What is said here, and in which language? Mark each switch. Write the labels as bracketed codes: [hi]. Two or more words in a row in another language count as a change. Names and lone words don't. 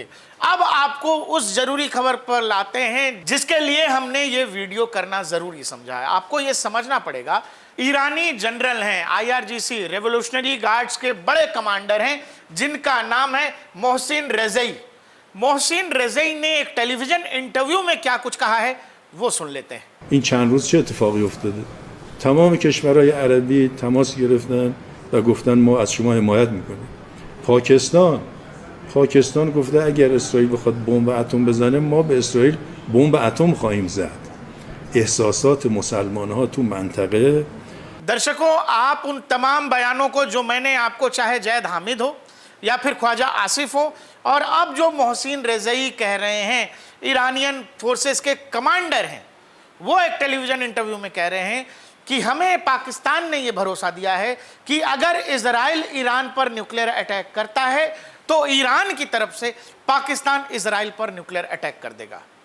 [hi] अब आपको उस जरूरी खबर पर लाते हैं जिसके लिए हमने ये वीडियो करना जरूरी समझा है। आपको ये समझना पड़ेगा, ईरानी जनरल हैं, IRGC [en] Revolutionary Guards [hi] के बड़े कमांडर हैं, जिनका नाम है मोहसिन रेज़ई। मोहसिन रेज़ई ने एक [en] television interview [hi] में क्या कुछ कहा है वो सुन लेते हैं। [fa] این چند روز چه اتفاقی افتاده؟ تمام کشورهای عربی تماس گرفتن و گفتن ما از شما حمایت میکنیم. پاکستان گفته اگر اسرائیل بخواد بمب اتم بزنه ما به اسرائیل بمب اتم خواهیم زد. احساسات مسلمان‌ها تو منطقه. [hi] दर्शकों, आप उन तमाम बयानों को जो मैंने आपको, चाहे जैद हामिद हो या फिर ख्वाजा आसिफ हो, और अब जो मोहसिन रेज़ई कह रहे हैं, [en] Iranian forces [hi] के कमांडर हैं, वो एक [en] television interview [hi] में कह रहे हैं कि हमें पाकिस्तान ने ये भरोसा दिया है कि अगर इजराइल ईरान पर [en] nuclear attack [hi] करता है तो ईरान की तरफ से पाकिस्तान इजराइल पर [en] nuclear attack [hi] कर देगा।